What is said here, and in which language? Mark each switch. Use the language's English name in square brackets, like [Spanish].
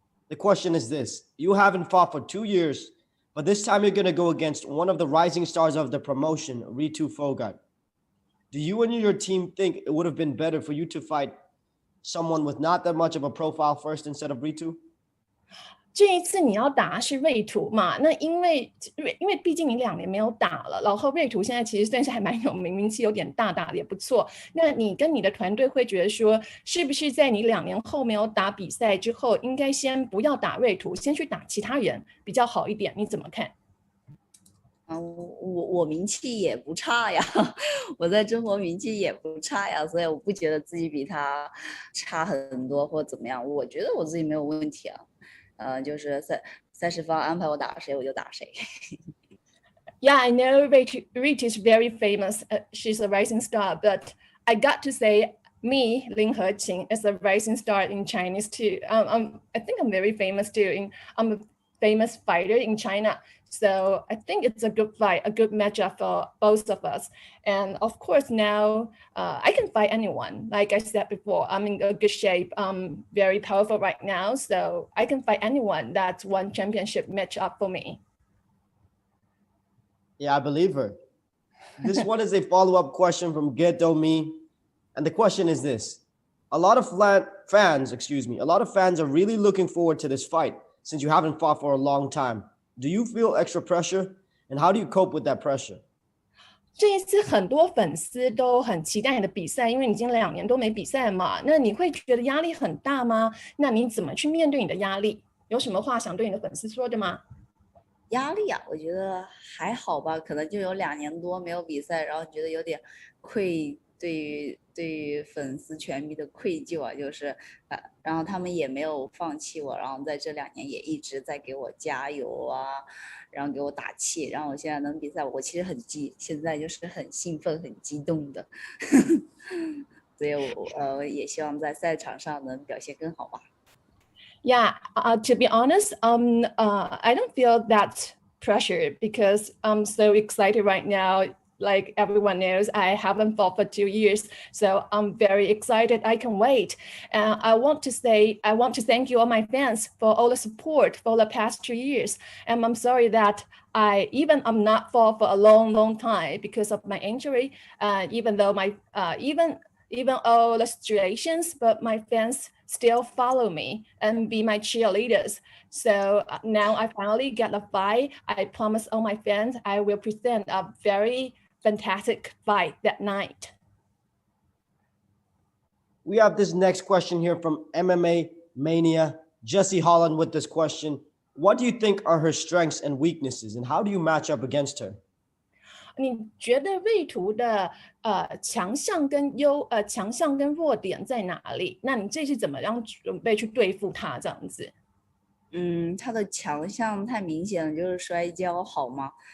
[English] The question is this: you haven't fought for 2 years, but this time you're going to go against one of the rising stars of the promotion, Ritu Phogat. Do you and your team think it would have been better for you to fight someone with not that much of a profile first instead of Ritu? [Chinese] 这一次你要打是瑞图嘛？那因为毕竟你2年没有打了，然后瑞图现在其实算是还蛮有名气有点大，打的也不错。那你跟你的团队会觉得说，是不是在你2年后没有打比赛之后，应该先不要打瑞图，先去打其他人比较好一点？你怎么看？我名气也不差呀，我在中国名气也不差呀，所以我不觉得自己比他差很多或怎么样，我觉得我自己没有问题啊。就是赛事方安排我打谁我就打谁。 [English] Yeah, I know Ritu is very famous. She's a rising star, but I got to say, me, Lin Heqin, is a rising star in Chinese too. I think I'm very famous too. I'm a famous fighter in China. So I think it's a good fight, a good matchup for both of us. And of course now I can fight anyone. Like I said before, I'm in a good shape. I'm very powerful right now. So I can fight anyone. That's one championship matchup for me. Yeah, I believe her. This one is a follow-up question from Gaiyanghadao. And the question is this: a lot of fans are really looking forward to this fight since you haven't fought for a long time. Do you feel extra pressure? And how do you cope with that pressure? [Chinese] 这一次很多粉丝都很期待你的比赛，因为你已经2年都没比赛嘛。那你会觉得压力很大吗？那你怎么去面对你的压力？有什么话想对你的粉丝说的吗？压力啊，我觉得还好吧，可能就有2年多没有比赛，然后觉得有点对于粉丝全迷的愧疚啊，就是然后他们也没有放弃我，然后在这2年也一直在给我加油啊，然后给我打气，然后我现在能比赛，我其实现在就是很兴奋、很激动的，所以我也希望在赛场上能表现更好吧。 [English] Yeah, to be honest, I don't feel that pressure because I'm so excited right now. Like everyone knows, I haven't fought for 2 years, so I'm very excited. I can wait. And I want to thank you all my fans for all the support for the past 2 years. And I'm sorry that I'm not fought for a long time because of my injury. Even though even all the situations, but my fans still follow me and be my cheerleaders. So now I finally get a fight. I promise all my fans I will present a very fantastic fight that night. We have this next question here from MMA Mania, Jesse Holland with this question. What do you think are her strengths and weaknesses, and how do you match up against her? [Chinese] 你觉得瑞图的强项跟弱点在哪里？那你这次怎么样准备去对付他这样子？他的强项太明显了，就是摔跤好吗？